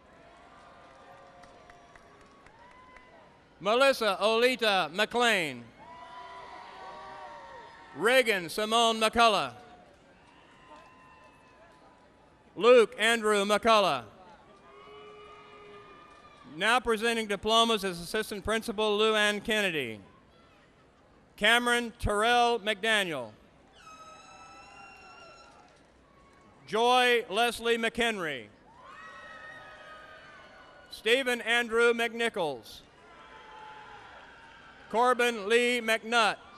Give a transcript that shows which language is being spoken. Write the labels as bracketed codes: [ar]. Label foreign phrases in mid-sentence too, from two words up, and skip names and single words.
[en] Melissa Olita McLean. Reagan Simone McCullough. Luke Andrew McCullough. Now presenting diplomas as Assistant Principal Lou Ann Kennedy. Cameron Terrell McDaniel. Joy Leslie McHenry. Stephen Andrew McNichols. Corbin Lee McNutt.